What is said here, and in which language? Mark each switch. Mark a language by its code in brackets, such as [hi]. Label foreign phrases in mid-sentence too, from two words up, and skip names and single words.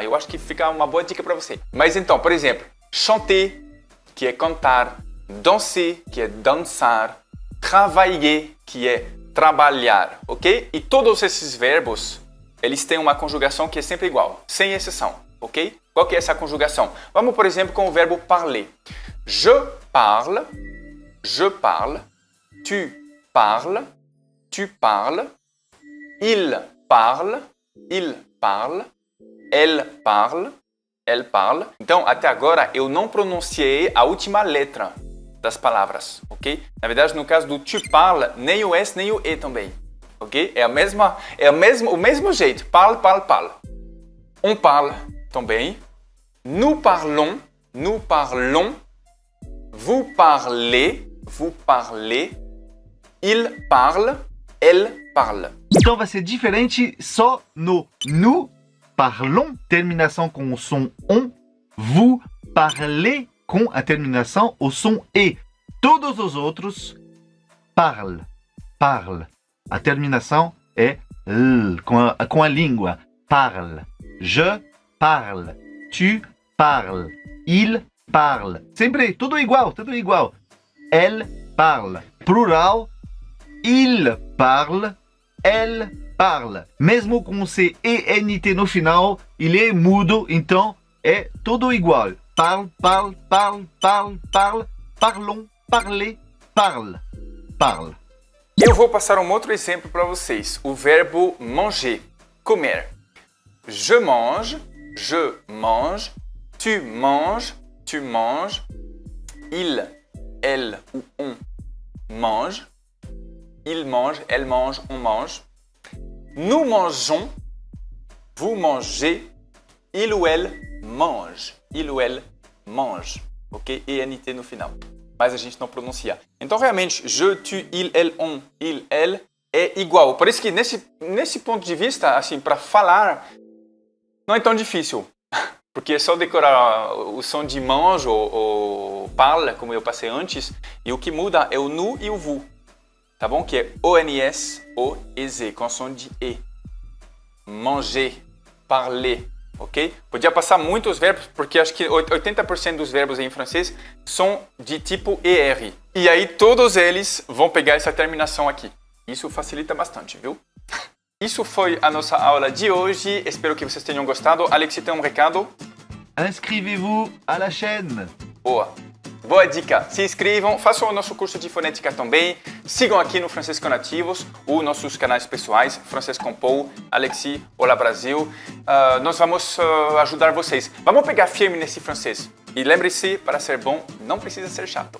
[pt] Eu acho que fica uma boa dica para você. Mas então, por exemplo, chanter, que é cantar, danser, que é dançar, travailler, que é trabalhar, ok? E todos esses verbos, eles têm uma conjugação que é sempre igual, sem exceção, ok? Qual que é essa conjugação? Vamos, por exemplo, com o verbo parler. [fr] Je parle, tu parles, tu parles, il parle, elle parle. [pt] Então, até agora, eu não pronunciei a última letra das palavras, ok? Na verdade, no caso do [fr] tu parles, [pt] nem o S nem o E também, ok? O mesmo jeito, [fr] parle. On parle também. Nous parlons, vous parlez, il parle, elle parle. [pt] Então vai ser diferente só no [fr] nous parlons, [pt] terminação com o som on, [fr] vous parlez [pt] com a terminação o som e. Todos os outros parle. A terminação é l, com a língua. [fr] Parle. Je parle. Tu parles. Il parle. [pt] Sempre tudo igual. [fr] Elle parle. Plural. Il parle. Elle parle. [pt] Mesmo com esse ENT no final, ele é mudo, então é tudo igual. [fr] Parle. Parlons. Parler. Parle. [pt] Eu vou passar um outro exemplo para vocês. O verbo manger, comer. [fr] Je mange, tu manges, il, elle ou on mange, il mange, elle mange, on mange. Nous mangeons, vous mangez, il ou elle mange. [pt] Ok? ENT no final. Mas a gente não pronuncia. Então, realmente, [fr] je, tu, il, elle, on, il, elle é igual. [pt] Por isso que, nesse ponto de vista, assim, para falar, não é tão difícil. Porque é só decorar o som de mange ou parle, como eu passei antes, e o que muda é o nu e o vous. Tá bom? Que é ONS, O-E-Z, com som de E. [fr] Manger, parler. [pt] Ok? Podia passar muitos verbos, porque acho que 80% dos verbos em francês são de tipo ER. E aí todos eles vão pegar essa terminação aqui. Isso facilita bastante, viu? Isso foi a nossa aula de hoje. Espero que vocês tenham gostado. Alexis, tem um recado? [fr] Inscrevez-vous à la chaîne. [pt] Boa dica! Se inscrevam, façam o nosso curso de fonética também, sigam aqui no Francês com Nativos, os nossos canais pessoais, Francês com Paul, Alexis, Olá Brasil. Nós vamos ajudar vocês. Vamos pegar firme nesse francês. E lembre-se, para ser bom, não precisa ser chato.